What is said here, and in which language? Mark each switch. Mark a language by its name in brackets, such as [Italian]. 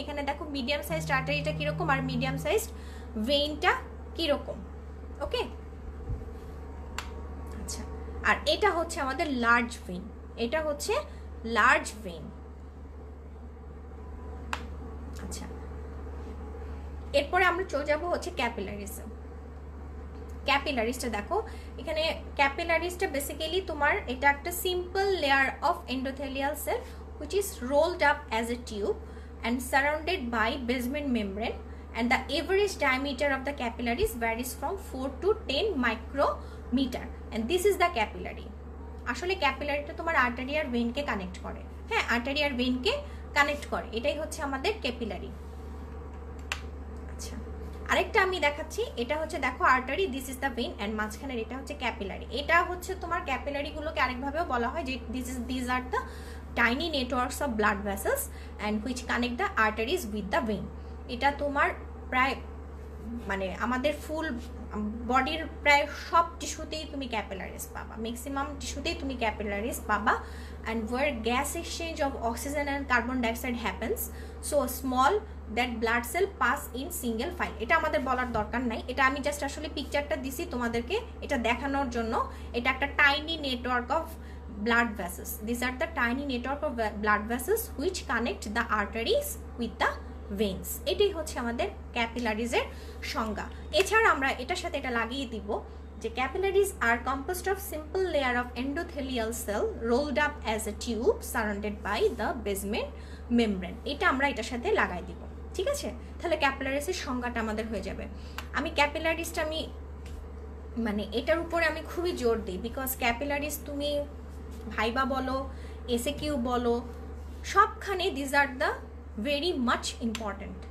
[Bangla] এখানে দেখো medium sized আর্টারিটা কিরকম আর মিডিয়াম সাইজড ভেইনটা কিরকম। ওকে, আচ্ছা। আর এটা হচ্ছে আমাদের লার্জ ভেইন, এটা হচ্ছে লার্জ ভেইন। আচ্ছা, এরপরে আমরা চলে যাবো হচ্ছে ক্যাপিলারিজম। ক্যাপিলারিসটা দেখো, এখানে ক্যাপিলারিসটা বেসিক্যালি তোমার এটা একটা simple layer of endothelial cell [English] which is rolled up as a tube and surrounded by basement membrane, and the average diameter of the capillaries varies from 4 to 10 micrometer, and this is the capillary. [Bangla] আসলে ক্যাপিলারিটা তোমার artery আর ভেইনকে connect করে। হ্যাঁ, artery আর ভেইনকে connect করে, এটাই হচ্ছে আমাদের capillary. আচ্ছা, আরেকটা আমি দেখাচ্ছি, এটা হচ্ছে দেখো artery, [English] this is the vein, and [Bangla] মাঝখানের এটা হচ্ছে ক্যাপিলারি। এটা হচ্ছে তোমার ক্যাপিলারিগুলোকে আরেকভাবেও বলা হয় যে [English] This are the tiny networks of blood vessels and which connect the arteries with the vein. [Bangla] এটা তোমার প্রায় মানে আমাদের ফুল বডির প্রায় সব টিস্যুতেই তুমি ক্যাপিলারিজ পাবা, ম্যাক্সিমাম টিস্যুতেই তুমি ক্যাপিলারিজ পাবা। [English] And where gas exchange of oxygen and carbon dioxide happens so small that blood cell pass in single file. [Bangla] এটা আমাদের বলার দরকার নাই, এটা আমি জাস্ট আসলে পিকচারটা দিছি তোমাদেরকে এটা দেখানোর জন্য। এটা একটা [English] Tiny network of blood vessels. These are the tiny network of blood vessels which connect the arteries with the veins. [Bangla] এটাই হচ্ছে আমাদের ক্যাপিলারিজের সংজ্ঞা। এছাড়া আমরা এটার সাথে এটা লাগিয়ে দিব যে [English] Capillaries are composed of simple layer of endothelial cell rolled up as a tube surrounded by the basement membrane. [Bangla] এটা আমরা এটার সাথে লাগাই দিব, ঠিক আছে? তাহলে ক্যাপিলারিজের সংজ্ঞাটা আমাদের হয়ে যাবে। আমি ক্যাপিলারিজটা আমি মানে এটার উপরে আমি খুবই জোর দিই, বিকজ ক্যাপিলারিজ তুমি ভাইবা বলো, এসএকিউ বলো, সবখানে [English] This are the very much important.